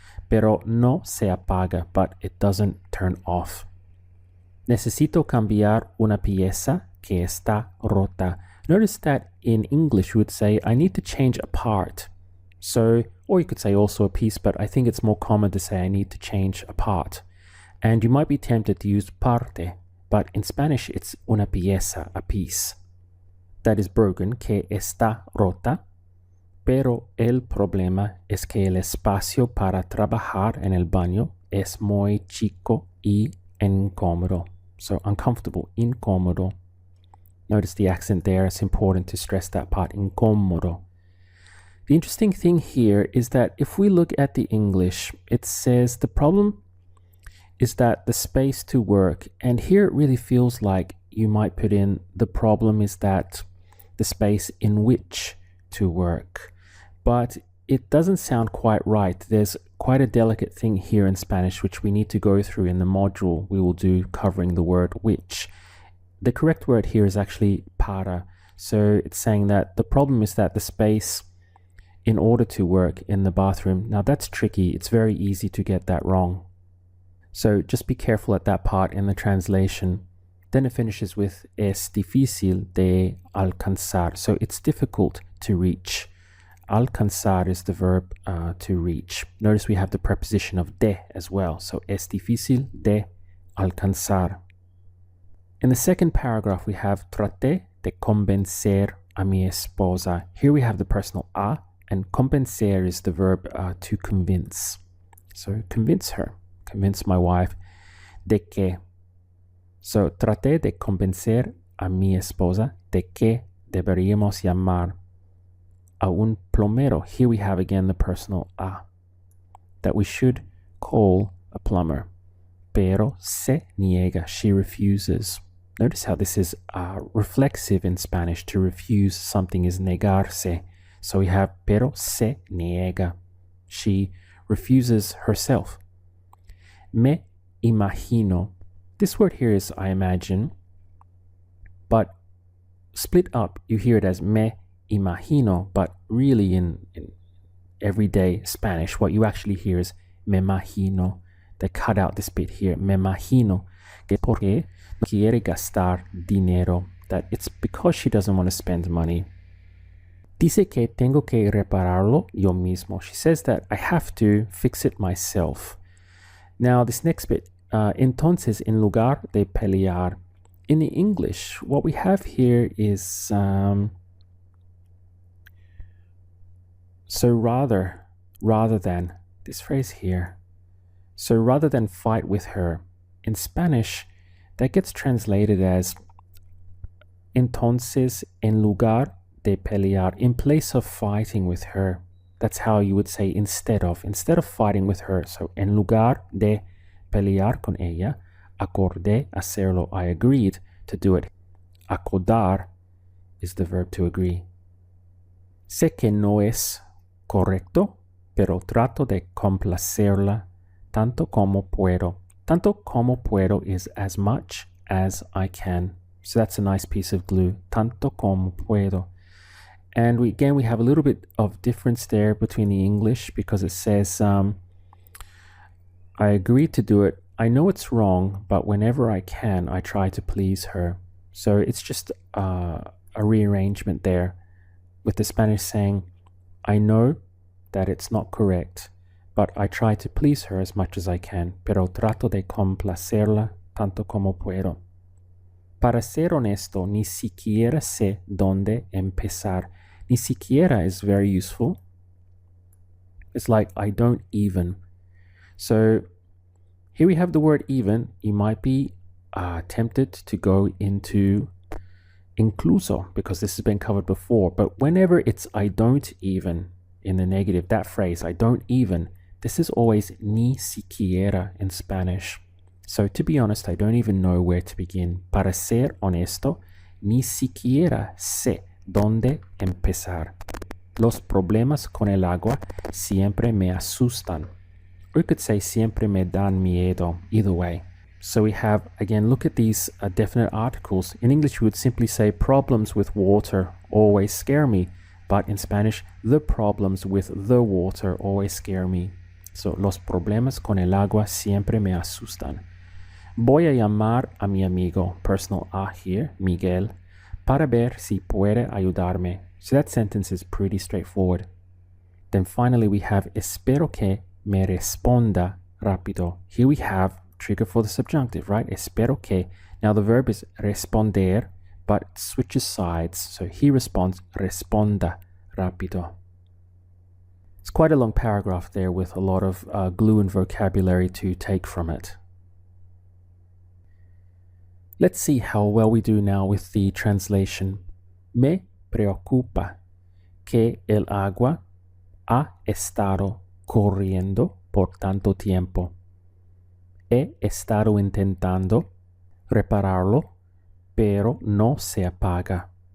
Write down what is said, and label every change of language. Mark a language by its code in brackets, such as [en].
[es] Pero no se apaga, [en] but it doesn't turn off. [es] Necesito cambiar una pieza que está rota. [en] Notice that in English we would say, I need to change a part. So, or you could say also a piece, but I think it's more common to say I need to change a part. And you might be tempted to use parte, but in Spanish it's [es] una pieza, [en] a piece. That is broken, [es] que está rota, pero el problema es que el espacio para trabajar en el baño es muy chico y incómodo. [en] So uncomfortable, incómodo. Notice the accent there. It's important to stress that part, incómodo. The interesting thing here is that if we look at the English, it says the problem is that the space to work, and here it really feels like you might put in the problem is that the space in which to work. But it doesn't sound quite right. There's quite a delicate thing here in Spanish which we need to go through in the module we will do covering the word which. The correct word here is actually para. So it's saying that the problem is that the space in order to work in the bathroom. Now that's tricky. It's very easy to get that wrong. So just be careful at that part in the translation. Then it finishes with [es] es difícil de alcanzar. [en] So it's difficult to reach. Alcanzar is the verb to reach. Notice we have the preposition of de as well. [es] So es difícil de alcanzar. [en] In the second paragraph, we have [es] traté de convencer a mi esposa. [en] Here we have the personal a, and convencer is the verb to convince. So convince her, convince my wife de que. [es] So traté de convencer a mi esposa de que deberíamos llamar a un plomero. [en] Here we have again the personal a, that we should call a plumber. [es] Pero se niega, [en] she refuses. Notice how this is reflexive in Spanish. To refuse something is negarse. So we have [es] pero se niega. [en] She refuses herself. [es] Me imagino. [en] This word here is I imagine, but split up, you hear it as [es] me imagino, [en] but really in everyday Spanish, what you actually hear is me imagino. They cut out this bit here, [es] me imagino, que porque no quiere gastar dinero, [en] that it's because she doesn't want to spend money. [es] Dice que tengo que repararlo yo mismo. [en] She says that I have to fix it myself. Now this next bit, [es] entonces en lugar de pelear. [en] In the English, what we have here is so rather than, this phrase here. So rather than fight with her. In Spanish, that gets translated as [es] entonces en lugar de pelear, [en] in place of fighting with her. That's how you would say instead of fighting with her. [es] So en lugar de pelear con ella, acordé hacerlo. [en] I agreed to do it. Acordar is the verb to agree. [es] Sé que no es correcto, pero trato de complacerla tanto como puedo. Tanto como puedo [en] is as much as I can. So that's a nice piece of glue. [es] Tanto como puedo. [en] And we have a little bit of difference there between the English, because it says, I agreed to do it. I know it's wrong, but whenever I can, I try to please her. So it's just a rearrangement there, with the Spanish saying, I know that it's not correct, but I try to please her as much as I can. [es] Pero trato de complacerla tanto como puedo. Para ser honesto, ni siquiera sé dónde empezar. [en] Ni siquiera is very useful. It's like, I don't even. So here we have the word even. You might be tempted to go into incluso, because this has been covered before. But whenever it's I don't even in the negative, that phrase, I don't even, this is always ni siquiera in Spanish. So to be honest, I don't even know where to begin. [es] Para ser honesto, ni siquiera sé dónde empezar. Los problemas con el agua siempre me asustan. [en] Or you could say [es] siempre me dan miedo, [en] either way. So we have, again, look at these definite articles. In English, we would simply say problems with water always scare me. But in Spanish, the problems with the water always scare me. [es] So, los problemas con el agua siempre me asustan. Voy a llamar a mi amigo, [en] personal a here, [es] Miguel, para ver si puede ayudarme. [en] So that sentence is pretty straightforward. Then finally we have [es] espero que me responda rápido. [en] Here we have trigger for the subjunctive, right? [es] Espero que. [en] Now the verb is responder, but it switches sides. So he responds [es] responda rápido. [en] It's quite a long paragraph there with a lot of glue and vocabulary to take from it. Let's see how well we do now with the translation. [es] Me preocupa que el agua ha estado corriendo por tanto tiempo. He estado intentando repararlo, pero no se apaga.